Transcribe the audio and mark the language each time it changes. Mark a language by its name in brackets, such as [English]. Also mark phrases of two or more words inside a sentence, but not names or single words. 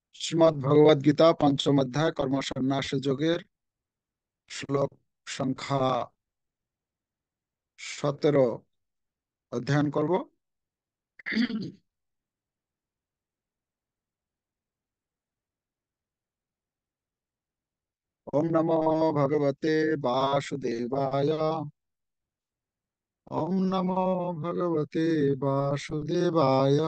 [Bangla] শ্রীমদ্ ভগবদ গীতা পঞ্চম অধ্যায় কর্ম সন্ন্যাস যোগের শ্লোক সংখ্যা 17 অধ্যয়ন করব। [Sanskrit] ওম নমো ভগবতে বাসুদেবায়। ওম নমো ভগবতে বাসুদেবায়।